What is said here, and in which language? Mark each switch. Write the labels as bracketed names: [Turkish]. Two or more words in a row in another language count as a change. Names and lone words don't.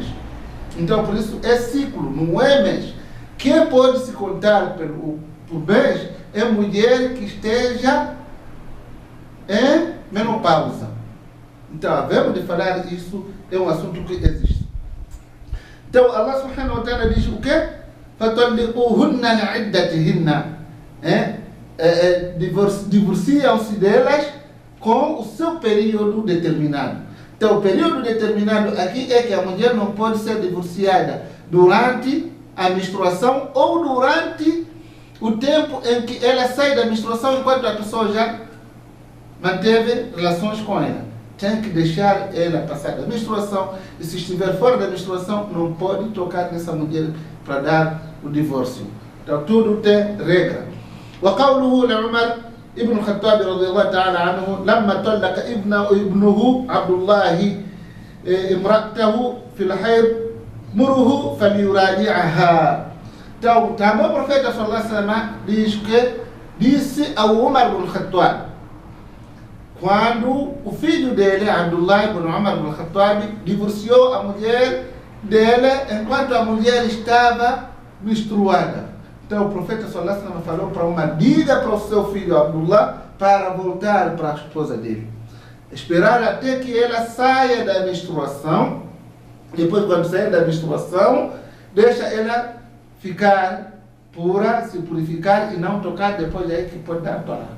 [Portuguese] Então, por isso, é ciclo, não é mês. Quem pode se contar por mês é mulher que esteja em menopausa. Então, havemos de falar isso, é um assunto que existe. Então, Allah [Arabic] سبحانه وتعالى [Portuguese] diz o quê? [Arabic] فَطَلِّقُوهُنَّ لِعِدَّتِهِنَّ [Portuguese] divorciam-se delas com o seu período determinado. Então, o período determinado aqui é que a mulher não pode ser divorciada durante a menstruação ou durante o tempo em que ela sai da menstruação enquanto a pessoa já manteve relações com ela. Tem que deixar ela passar da menstruação e se estiver fora da menstruação não pode tocar nessa mulher para dar o divórcio. Então tudo tem regra. [Arabic] وقوله لعمر ابن الخطاب رضي الله تعالى عنه لما طلق ابنه عبد الله امرأته في الحيض مره فليراجعها. [Portuguese] Então, também o profeta [Arabic] صلى الله عليه وسلم [Portuguese] disse ao Umar ibn Khattab, quando o filho dele, Abdullah ibn Umar ibn Khattab, divorciou a mulher dele enquanto a mulher estava menstruada. Então o profeta [Arabic] صلى الله عليه وسلم [Portuguese] falou para uma: diga para o seu filho Abdullah para voltar para a esposa dele. Esperar até que ela saia da menstruação. Depois, quando sair da menstruação, deixa ela ficar pura, se purificar e não tocar, depois é que pode dar talaca.